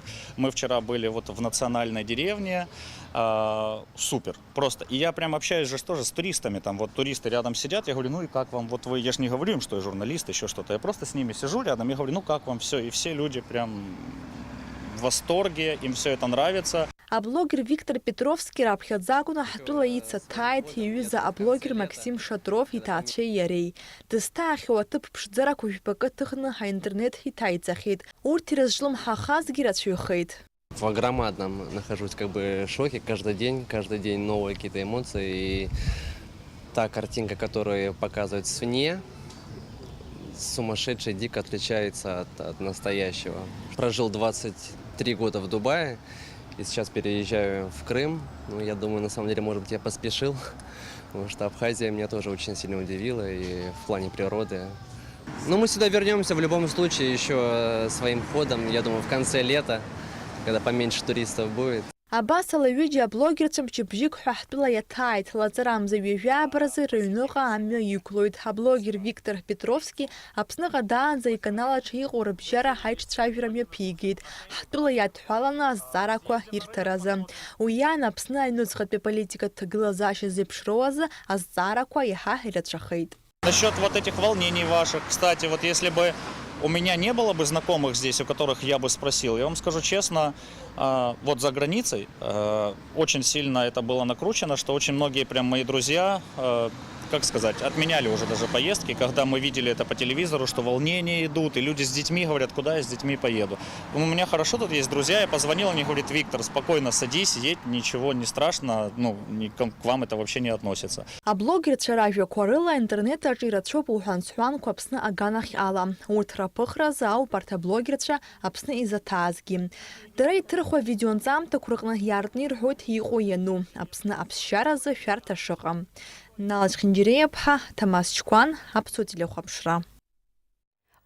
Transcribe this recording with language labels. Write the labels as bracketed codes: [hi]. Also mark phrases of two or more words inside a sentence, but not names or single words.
[ru] Мы вчера были вот в национальной деревне, супер, просто. И я прям общаюсь же тоже с туристами, там вот туристы рядом сидят, я говорю, ну и как вам, вот вы, я же не говорю им, что я журналист, еще что-то, я просто с ними сижу рядом, я говорю, ну как вам все, и все люди прям в восторге, им все это нравится. [ab] Аблогер Виктор Петровски раԥхьаӡакәны ҳтәыла ицаҭааит иҩыза аблогер Максим Шатров иҭаацәеи иареи. Дызҭаахьоу аҭыԥ ԥшӡарақәа жәпакы ҭыхны ҳаинтернет иҭаиҵахьеит. Урҭ ирызҿлымҳахазгьы рацәаҩхеит. [ru] В громадном нахожусь шоке каждый день новые какие-то эмоции. И та картинка, которую показывают свне, сумасшедшая, дико отличается от настоящего. Прожил 23 года в Дубае и сейчас переезжаю в Крым. Ну, я думаю, на самом деле, может быть, я поспешил, потому что Абхазия меня тоже очень сильно удивила и в плане природы. Но мы сюда вернемся в любом случае еще своим ходом, я думаю, в конце лета, когда поменьше туристов будет. [ab] Абас алаҩыџьа аблогерцәа мчыбжьык ҳәа ҳтәыла иаҭааит. Лаҵарамза ҩажәаабаразы рыҩныҟа амҩа иқәлоит. Аблогер Виктор Петровски Аԥсныҟа даанӡа иканал аҿы иҟоу рыбжьара ҳаиҿцәажәара мҩаԥигеит. Ҳтәыла иадҳәаланы азҵаарақәа ирҭаразы. Уи иан Аԥсны аҩнуҵҟатәи аполитикатә ҭагылазаашьа зеиԥшроу азы азҵаарақәа иаҳа ирацәахеит. [ru] Насчет вот этих волнений ваших, кстати, вот если бы у меня не было бы знакомых здесь, у которых я бы спросил, я вам скажу честно, вот за границей очень сильно это было накручено, что очень многие прям мои друзья, как сказать, отменяли уже даже поездки, когда мы видели это по телевизору, что волнения идут, и люди с детьми говорят, куда я с детьми поеду. У меня хорошо тут есть друзья, я позвонил, они говорят, Виктор, спокойно садись, едь, ничего не страшно, к вам это вообще не относится. [ab] Аблогерцәа ражәақәа рыла интернет-аҿы ирацәоуп уҳәан-сҳәанқәа Аԥсны аганахь ала. Урҭ раԥыхразы ауп арҭ аблогерцәа Аԥсны изаҭаазгьы. Дара иҭырхуа видеонҵамҭақәа рҟны иаартны ирҳәоит иҟоу иану. Аԥсны аԥсшьаразы шәарҭа шыҟам. Налаӡ Хинџьиреиа-ԥҳа, Ҭамас Чкәан, Аԥсуа телехәаԥшра.